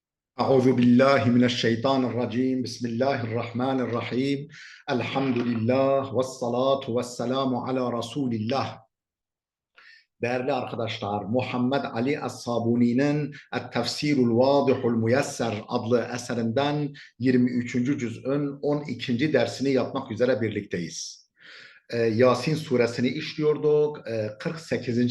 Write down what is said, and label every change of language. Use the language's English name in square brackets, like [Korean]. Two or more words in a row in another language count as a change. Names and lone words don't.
[Arabic] أعوذ بالله من الشيطان الرجيم بسم الله الرحمن الرحيم الحمد لله والصلاة والسلام على رسول الله. [Turkish] Değerli arkadaşlar, Muhammed Ali Es-Sabuni'nin Et-Tefsirul Vadihul Müyesser adlı eserinden 23. cüz'ün 12. dersini yapmak üzere birlikteyiz. Yasin suresini işliyorduk, 48.